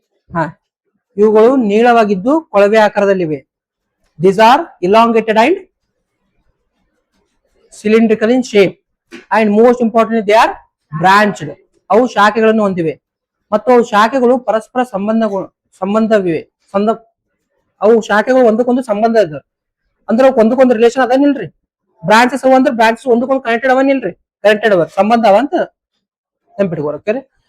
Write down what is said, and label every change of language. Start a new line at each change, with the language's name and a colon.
Kannada: ಹಾ, ಇವುಗಳು ನೀಳವಾಗಿದ್ದು ಕೊಳವೆ ಆಕಾರದಲ್ಲಿವೆ.
English: These are elongated and cylindrical in shape, and most importantly they are branched.
Kannada: ಅವು ಶಾಖೆಗಳನ್ನು ಹೊಂದಿವೆ ಮತ್ತು ಅವು ಶಾಖೆಗಳು ಪರಸ್ಪರ ಸಂಬಂಧವಿವೆ. ಅವು ಶಾಖೆಗಳು ಒಂದಕ್ಕೊಂದು ಸಂಬಂಧ ಇದಾವೆ ಅಂದ್ರೆ ಒಂದಕ್ಕೊಂದು ರಿಲೇಷನ್ ಅದನ್ನಿಲ್ರಿ. ಬ್ರಾಂಚಸ್ ಅವ ಅಂದ್ರೆ ಬ್ರಾಂಚಸ್ ಒಂದಕ್ಕೊಂದು ಕನೆಕ್ಟೆಡ್ ಅವನಿಲ್ರಿ, ಕನೆಕ್ಟೆಡ್ ಅವ, ಸಂಬಂಧ ಅವ ಅಂತ ನೆನ್ಪಿಟ್ಕೋರಿ. ಓಕೆ ರೀ.